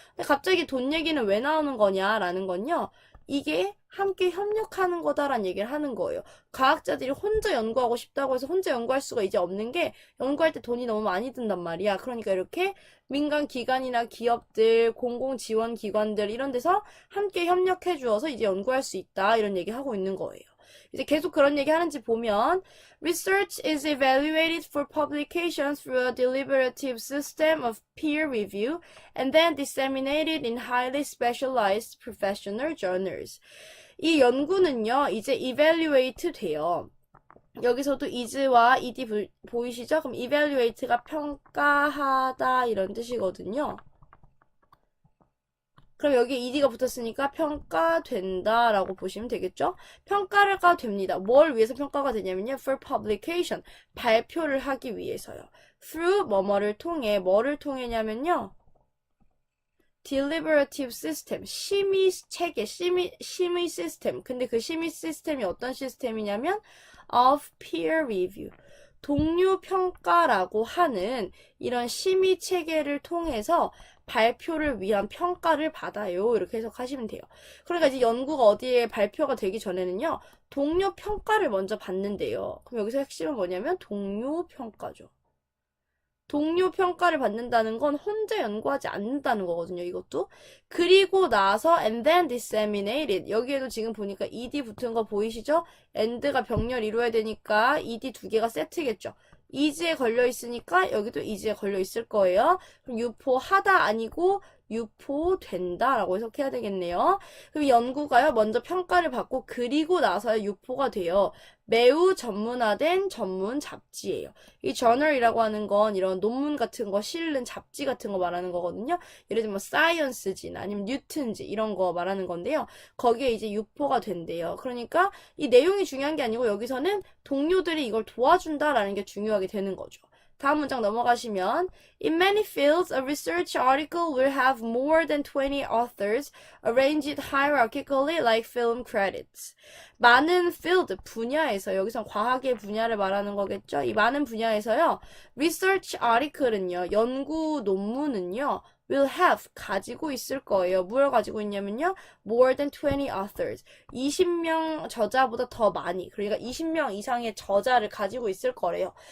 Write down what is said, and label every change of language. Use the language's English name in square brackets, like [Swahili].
[Korean] 근데 갑자기 돈 얘기는 왜 나오는 거냐라는 건요. 이게 함께 협력하는 거다라는 얘기를 하는 거예요. 과학자들이 혼자 연구하고 싶다고 해서 혼자 연구할 수가 이제 없는 게 연구할 때 돈이 너무 많이 든단 말이야. 그러니까 이렇게 민간 기관이나 기업들, 공공지원기관들 이런 데서 함께 협력해 주어서 이제 연구할 수 있다. 이런 얘기 하고 있는 거예요. 이제 계속 그런 얘기 하는지 보면 [English] Research is evaluated for publication through a deliberative system of peer review and then disseminated in highly specialized professional journals. [Korean] 이 연구는요, 이제 evaluate 돼요. 여기서도 is와 ed 보이시죠? 그럼 evaluate가 평가하다 이런 뜻이거든요. 그럼 여기 ed가 붙었으니까 평가된다 라고 보시면 되겠죠? 평가가 됩니다. 뭘 위해서 평가가 되냐면요. [English] For publication, [Korean] 발표를 하기 위해서요. Through 뭐뭐를 통해, 뭐를 통해냐면요. deliberative system, 심의 체계, 심의 시스템. 근데 그 심의 시스템이 어떤 시스템이냐면 [English] of peer review. [Korean] 동료 평가라고 하는 이런 심의 체계를 통해서 발표를 위한 평가를 받아요. 이렇게 해석하시면 돼요. 그러니까 이제 연구가 어디에 발표가 되기 전에는요. 동료 평가를 먼저 받는데요. 그럼 여기서 핵심은 뭐냐면 동료 평가죠. 동료 평가를 받는다는 건 혼자 연구하지 않는다는 거거든요. 이것도. 그리고 나서 [English] and then disseminated. [Korean] 여기에도 지금 보니까 ed 붙은 거 보이시죠? and가 병렬 이루어야 되니까 ed 두 개가 세트겠죠. is에 걸려 있으니까 여기도 is에 걸려 있을 거예요. 그럼 유포하다 아니고 유포된다 라고 해석해야 되겠네요. 그럼 연구가요 먼저 평가를 받고 그리고 나서야 유포가 돼요. 매우 전문화된 전문 잡지예요. 이 저널이라고 하는 건 이런 논문 같은 거 실는 잡지 같은 거 말하는 거거든요. 예를 들면 사이언스지나 아니면 뉴튼지 이런 거 말하는 건데요. 거기에 이제 유포가 된대요. 그러니까 이 내용이 중요한 게 아니고 여기서는 동료들이 이걸 도와준다라는 게 중요하게 되는 거죠. 다음 문장 넘어가시면 [English] In many fields, a research article will have more than 20 authors arranged hierarchically like film credits. [Korean] 많은 field, 분야에서, 여기선 과학의 분야를 말하는 거겠죠? 이 많은 분야에서요, research article은요, 연구 논문은요, [English] will have, [Korean] 가지고 있을 거예요. 뭘 가지고 있냐면요, [English] more than 20 authors. [Korean] 20명 저자보다 더 많이, 그러니까 20명 이상의 저자를 가지고 있을 거래요.